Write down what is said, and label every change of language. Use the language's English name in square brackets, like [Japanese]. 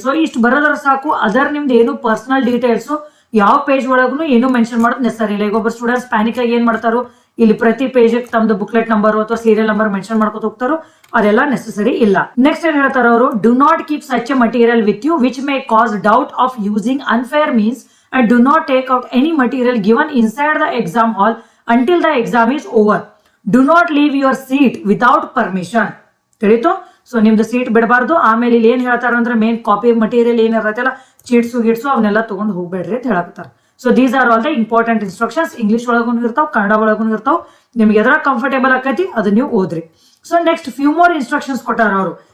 [Kannada] So ಇಷ್ಟು ಬರೋದ್ರ ಸಾಕು, other ನಿಮ್ದು ಏನು ಪರ್ಸನಲ್ ಡೀಟೇಲ್ಸ್ ಯಾವ ಪೇಜ್ ಒಳಗೂ ಏನು ಮೆನ್ಷನ್ ಮಾಡೋದು ನೆಸರಿ ಇಲ್ಲ. ಈಗ ಒಬ್ಬರು ಸ್ಟೂಡೆಂಟ್ಸ್ ಪ್ಯಾನಿಕ್ ಆಗಿ ಏನ್ ಮಾಡ್ತಾರೋ ಇಲ್ಲಿ ಪ್ರತಿ ಪೇಜ್ ತಮ್ದು ಬುಕ್ಲೆಟ್ ನಂಬರ್ ಅಥವಾ ಸೀರಿಯಲ್ ನಂಬರ್ ಮೆನ್ಷನ್ ಮಾಡ್ಕೊತ ಹೋಗ್ತಾರೋ, ಅದೆಲ್ಲ ನೆಸೆಸರಿ ಇಲ್ಲ. [English] next [Kannada] ಏನ್ ಹೇಳ್ತಾರ ಅವರು, [English] Do not keep such a material with you which may cause doubt of using unfair means and do not take out any material given inside the exam hall until the exam is over. Do not leave your seat without permission. [Kannada] ತಿಳಿತು? So ನಿಮ್ದು seat ಬಿಡಬಾರ್ದು. ಆಮೇಲೆ ಇಲ್ಲಿ ಏನ್ ಹೇಳ್ತಾರ ಅಂದ್ರೆ main copy material ಏನಿರತ್ತಲ್ಲ, ಚೀಟ್ಸು ಗಿಟ್ಸು ಅವನ್ನೆಲ್ಲ ತಗೊಂಡು ಹೋಗ್ಬೇಡ್ರಿ ಅಂತ ಹೇಳಕತ್ತಾರ. [English] So these are all the important instructions. [Kannada] English ಒಳಗೂ ಇರ್ತಾವ, ಕನ್ನಡ ಒಳಗೂ ಇರ್ತಾವ. ನಿಮ್ಗೆ ಎದ್ರ ಕಂಫರ್ಟೇಬಲ್ ಆಕತಿ ಅದನ್ನ ನೀವು ಓದ್ರಿ. So [English] next few more instructions [Kannada] ಕೊಟ್ಟಾರ ಅವರು.